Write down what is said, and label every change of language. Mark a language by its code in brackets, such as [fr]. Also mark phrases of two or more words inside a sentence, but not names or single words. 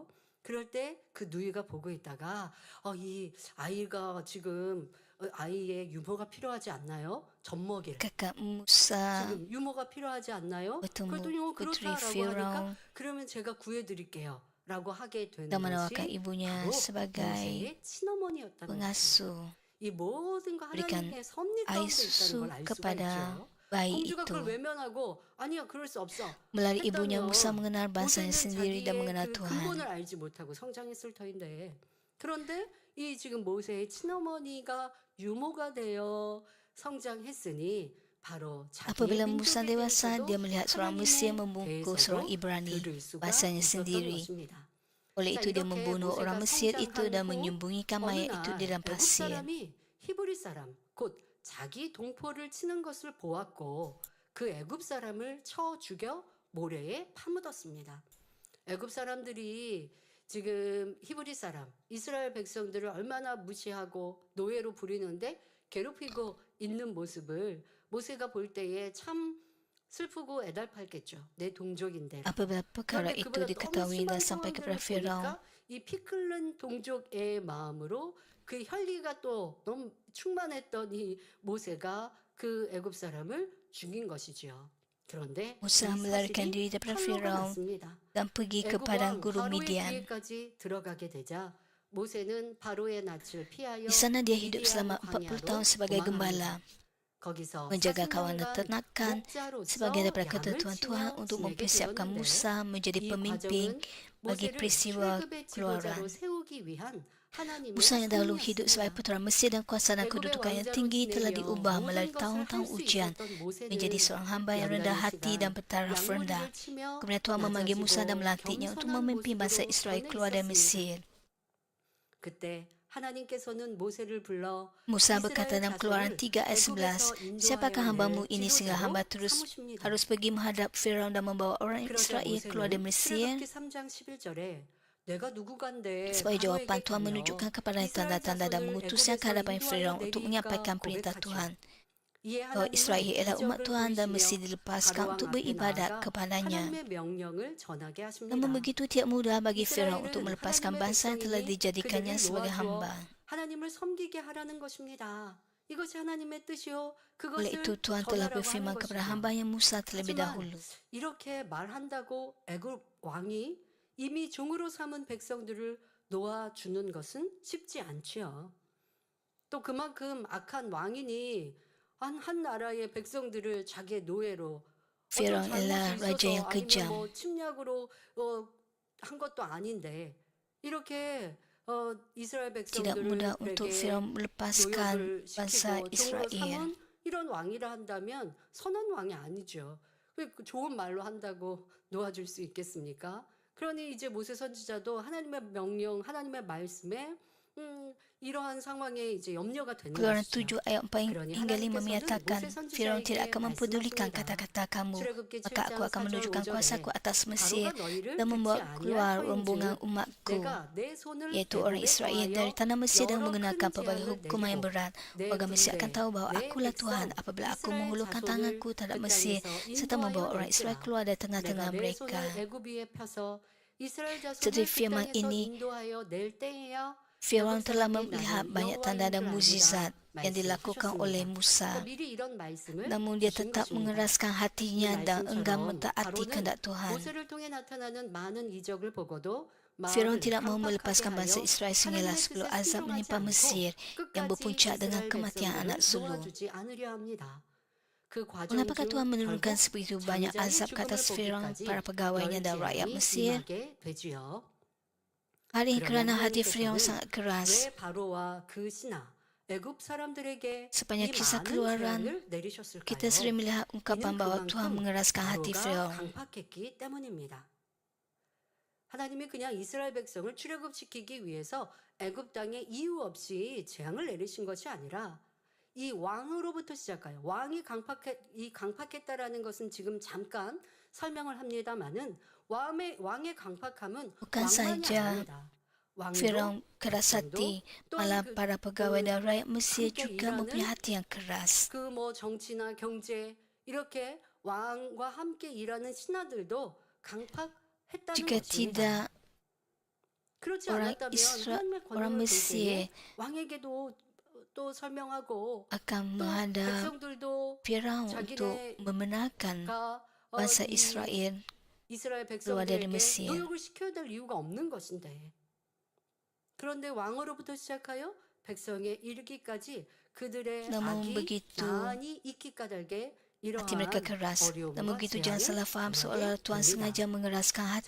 [ko] 그럴 때 그 누이가 보고 있다가 이 아이가 지금 아이의 유모가 필요하지 않나요? 젖먹일. [ms] Kakak Musa [ko] 지금 유모가 필요하지 않나요? [ms] bertemu [ko] 그랬더니 [ms] Putri [ko] 그렇다라고 하니까 [ms] Firaun [ko] 그러면 제가 구해드릴게요. 라고 하게 되는 [ms] dan menawarkan [ko] 것이 [ms] ibunya [ko] 바로 [ms] sebagai [ko] 모세의 친어머니였다는 것입니다. [ms] pengasuh [ko] 이 모든 거 [ms] berikan [ko] 하나님의 섭리 [ms] air [ko] 가운데 있다는 [ms] susu [ko] 걸 알 수가 [ms] kepada [ko] 있죠. [ms] bayi [ko] 공주가 그걸 [ms] itu. [ko] 외면하고 아니야 그럴 수 없어 [ms] Melalui ibunya Musa [ko] 했다면 [ms] mengenal bangsanya [ko] 모세는 [ms] sendiri dan [ko] 자기의 [ms] mengenal [ko] 그 [ms] Tuhan. [ko] 근본을 알지 못하고 성장했을 터인데 그런데 이 지금 모세의 친어머니가 유모가 되어 성장했으니 바로 자기의 [ms] Apabila Musa [ko] 민족에 [ms] dewasa, [ko] 대해서도 [ms] dia melihat seorang Mesir [ko] 하나님에 [ms] membungkuk seorang [ko] 대해서도 [ms] Ibrani, [ko] 들을 수가 [ms] bahasanya [ko] 있었던 [ms] sendiri. [ko] 것입니다. [ms] Oleh [ko] 자, [ms] itu dia [ko] 이렇게 [ms] membunuh orang [ko] 모세가 [ms] Mesir itu [ko] 성장한 [ms] dan [ko] 후 [ms] menyembunyikan [ko] 어느 [ms] mayat itu di [ko] 날 [ms] dalam [ko] 애굽 [ms] pasir. [ko] 사람이 히브리 사람 곧 자기 동포를 치는 것을 보았고 그 애굽 사람을 쳐 죽여 모래에 파묻었습니다. 애굽 사람들이 지금 히브리 사람 이스라엘 백성들을 얼마나 무시하고 노예로 부리는데 괴롭히고 있는 모습을 모세가 볼 때에 참 슬프고 애달팠겠죠. 내 동족인데. [ms] Apabila perkara [ko] 그런데 [ms] itu [ko] 그보다 너무 [ms] diketahui [ko] 심한 [ms] dan sampai kepada [ko] 상황들을 [ms] Firaun, [ko] 보니까 이 피 끓는 동족의 마음으로 그 혈기가 또 너무 충만했던 이 모세가 그 애굽 사람을 죽인 것이지요. 그런데 이 [ms] Musa melarikan [ko] 사실이 [ms] diri daripada [ko] 팔로가 [ms] Firaun [ko] 났습니다. [ms] dan pergi ke [ko] 애굽 [ms] padang [ko] 왕 [ms] gurun [ko] 바로의 [ms] Midian. [ko] 뒤에까지 들어가게 되자 모세는 바로의 낯을 피하여 [ms] Di sana dia hidup [ko] 미디안 [ms] selama 40 tahun [ko] 광야로 [ms] sebagai [ko] 도망합니다. [ms] gembala, [ko] 거기서 [ms] menjaga kawanan [ko] 40년간 [ms] ternakan sebagai [ko] 목자로서 [ms] daripada kata [ko] 양을 [ms] Tuhan [ko] 치며 [ms] untuk [ko] 지내게 [ms] mempersiapkan [ko] 되었는데 [ms] Musa menjadi [ko] 이 [ms] pemimpin [ko] 과정은 [ms] bagi [ko] 모세를 [ms] peristiwa [ko] 출애굽의 [ms] keluaran. [ko] 지도자로 세우기 위한 하나님의 [ms] Musa yang dahulu hidup sebagai [ko] 섭리였습니다. [ms] putera Mesir dan kuasa dan [ko] 애굽의 [ms] kedudukan yang [ko] 왕자로 [ms] tinggi telah [ko] 지내며 [ms] diubah melalui [ko] 모든 것을 할 [ms] tahun-tahun [ko] 수 [ms] ujian [ko] 있었던 [ms] menjadi [ko] 모세는 [ms] seorang hamba yang rendah [ko] 연단의 [ms] hati dan [ko] 시간 [ms] bertaraf rendah. [ko] 양무리를 치며 [ms] Kemudian Tuhan memanggil Musa dan [ko] 낮아지고 [ms] melantiknya untuk [ko] 겸손한 [ms] memimpin bangsa [ko] 모습으로 [ms] Israel [ko] 전해 [ms] keluar dari [ko] 있었습니다. [ms] Mesir. [ko] 그때 하나님께서는 모세를 불러 [ms] Musa berkata [ko] 이스라엘 [ms] dalam Keluaran [ko] 자손을 [ms] 3 ayat 11, [ko] 애굽에서 [ms] siapakah [ko] 인도하여 [ms] hambamu [ko] 낼 [ms] ini sehingga hamba [ko] 지도자로 [ms] terus [ko] 삼으십니다. [ms] harus pergi menghadap Firaun dan membawa orang [ko] 그러자 [ms] Israel keluar dari [ko] 모세는 [ms] Mesir? [ko] 출애굽기 3장 11절에 내가 누구간데 [ms] Sebagai jawapan, [ko] 바로에게 [ms] Tuhan [ko] 가며 [ms] menunjukkan kepada [ko] 이스라엘 [ms] tanda-tanda dan [ko] 자손을 [ms] mengutusnya ke [ko] 애굽에서 [ms] hadapan [ko] 인도하여 [ms] Firaun untuk [ko] 내리까 [ms] menyampaikan perintah [ko] 고백하죠. [ms] Tuhan [ko] 이에 [ms] bahwa Israel [ko] 하나님은 [ms] ialah umat [ko] 기적을 [ms] Tuhan dan mesti [ko] 보이시며 [ms] dilepaskan [ko] 바로 왕 [ms] untuk [ko] 앞에 [ms] beribadat [ko] 나아가 [ms] kepadanya. [ko] 하나님의 명령을 전하게 하십니다. [ms] Namun begitu tidak mudah bagi Firaun untuk [ko] 이스라엘은 [ms] melepaskan [ko] 하나님의 [ms] bangsa yang telah [ko] 백성이니 [ms] dijadikannya [ko] 그들을 [ms] sebagai [ko] 놓아주어 [ms] hamba. [ko] 하나님을 섬기게 하라는 것입니다. 이것이 하나님의 뜻이요. [ms] Oleh itu [ko] 그것을 [ms] Tuhan telah [ko] 전하라고 하는 [ms] berfirman kepada [ko] 것이죠. [ms] hambanya Musa terlebih [ko] 하지만 [ms] dahulu. [ko] 이렇게 말한다고 애굽 왕이 이미 종으로 삼은 백성들을 놓아주는 것은 쉽지 않지요. 또 그만큼 악한 왕이니 한 나라의 백성들을 자기의 노예로 어떤 [ms] Firaun ialah [ko] 잘못이 [ms] raja yang [ko] 있어서 아니면 [ms] kejam. [ko] 뭐 침략으로 한 것도 아닌데 이렇게 이스라엘 [ms] Tidak mudah untuk [ko] 백성들에게 [ms] Firaun melepaskan [ko] 노역을 [ms] bangsa [ko] 시키고 종으로 [ms] Israel. [ko] 삼은 이런 왕이라 한다면 선한 왕이 아니죠. 그 좋은 말로 한다고 놓아줄 수 있겠습니까? 그러니 이제 모세 선지자도 하나님의 명령, 하나님의 말씀에 이러한 상황에 이제 염려가 되는 [ms] Keluaran [ko] 것이죠. [ms] 7 ayat 4 [ko] 그러니 [ms] hingga 5 [ko] 하나님께서는 [ms] menyatakan, [ko] 모세 [ms] Firaun tidak [ko] 선지자에게 [ms] akan mempedulikan [ko] 말씀하십니다. [ms] kata-kata kamu, [ko] 출애굽기 [ms] maka aku [ko] 7장 [ms] akan [ko] 4절 [ms] menunjukkan [ko] 5절에 [ms] kuasaku atas Mesir [ko] 바로가 너희를 [ms] dan [ko] 듣지 [ms] membawa [ko] 아니할 [ms] keluar [ko] 터인즉 [ms] rombongan umatku, [ko] 내가 내 손을 [ms] yaitu orang [ko] 애굽에 [ms] Israel [ko] 더하여 [ms] dari tanah Mesir dan [ko] 여러 [ms] mengenakan [ko] 큰 [ms] pelbagai [ko] 재앙을 [ms] hukuman yang [ko] 내리고 [ms] berat. [ko] 내 [ms] Warga Mesir akan [ko] 군대, [ms] tahu bahawa [ko] 내 [ms] akulah Tuhan [ko] 백성 [ms] apabila aku [ko] 이스라엘 [ms] menghulurkan [ko] 자손을 [ms] tanganku terhadap [ko] 그 [ms] Mesir [ko] 땅에서 [ms] serta membawa [ko] 인도하여 [ms] orang Israel [ko] 낼지라 [ms] keluar dari [ko] 내가 [ms] tengah-tengah [ko] 내 [ms] mereka. [ko] 손을 애굽 위에 펴서 이스라엘 [ms] Seperti [ko] 자손을 그 [ms] firman [ko] 땅에서 [ms] ini, [ko] 인도하여 낼 때에야 [ms] Firaun [ko] 애굽 [ms] telah [ko] 사람이 [ms] melihat [ko] 나는 [ms] banyak tanda dan [ko] 여호와인 줄 [ms] mukjizat [ko] 아리라 [ms] yang dilakukan oleh [ko] 말씀하셨습니다. [ms] Musa. [ko] 미리 이런 말씀을 [ms] Namun dia [ko] 주신 [ms] tetap [ko] 것입니다. [ms] mengeraskan [ko] 이 [ms] hatinya dan enggan [ko] 말씀처럼 [ms] mentaati [ko] 바로는 [ms] kehendak Tuhan. [ko] 모세를 통해 나타나는 많은 이적을 보고도 [ms] Firaun [ko] 마음을 [ms] tidak mahu [ko] 강팍하게 [ms] melepaskan bangsa [ko] 하여 [ms] Israel sehinggalah [ko] 하나님의 [ms] 10 [ko] 뜻에 [ms] azab [ko] 순종하지 [ms] menimpa [ko] 않고 [ms] Mesir yang [ko] 끝까지 [ms] berpuncak dengan [ko] 이스라엘 [ms] kematian [ko] 백성들을 [ms] anak sulung. [ko] 놓아주지 않으려 합니다. 그 과정 [ms] Mengapakah [ko] 중 [ms] Tuhan menurunkan [ko] 결국 [ms] sebegitu banyak [ko] 장자의 [ms] azab ke [ko] 죽음을 [ms] atas Firaun, [ko] 보기까지 [ms] para pegawainya dan rakyat [ko] 열재앙이 [ms] Mesir? [ko] 임하게 되지요. [ms] Hal ini [ko] 그러나 [ms] kerana hati Firaun [ko] 하나님께서는 [ms] sangat keras. [ko] 왜 바로와 그 신하 애굽 사람들에게 이 [ms] Sepanjang kisah [ko] 많은 [ms] keluaran, [ko] 재앙을 내리셨을까요? [ms] kita sering melihat ungkapan [ko] 이는 [ms] bahawa Tuhan [ko] 그만큼 [ms] mengeraskan hati [ko] 바로가 [ms] Firaun. [ko] 강팍했기 때문입니다. 하나님이 그냥 이스라엘 백성을 출애굽시키기 위해서 애굽 땅에 이유 없이 재앙을 내리신 것이 아니라 이 왕으로부터 시작하여 왕이 강팍했다라는 것은 지금 잠깐 설명을 합니다마는 왕의 강팍함은 [ms] Bukan [ko] 왕만이 [ms] saja [ko] 아닙니다. 왕도 [ms] Firaun keras hati, malah [ko] 또는 [ms] para pegawai dan rakyat Mesir [ko] 함께 [ms] juga mempunyai [ko] 일하는 [ms] hati yang keras. [ko] 그 뭐 정치나 경제 이렇게 왕과 함께 일하는 신하들도 강팍했다는 [ms] Jika [ko] 것입니다. [ms] tidak, [ko] 그렇지 [ms] orang [ko] 않았다면 하나님의 [ms] orang [ko] 권능을 볼 때에 [ms] Mesir [ko] 왕에게도 또 설명하고 [ms] akan [ko] 또 [ms] menghadap [ko] 백성들도 [ms] Firaun untuk membenarkan bangsa [ko] 이 [ms] Israel [ko] 이스라엘 [ms] keluar dari [ko] 백성들에게 [ms] Mesir. [ko] 노역을 시켜야 될 이유가 없는 것인데 그런데 왕으로부터 시작하여 백성에 이르기까지 그들의 [ms] Namun [ko] 악이 [ms] begitu [ko] 많이 있기 까닭에 [ms] hati mereka [ko] 이러한 [ms] keras. Namun [ko] 어려움과 [ms] begitu jangan salah [ko] 재앙을 [ms] faham [ko] 당하게 [ms] seolah Tuhan [ko] 됩니다. [ms] sengaja mengeraskan hati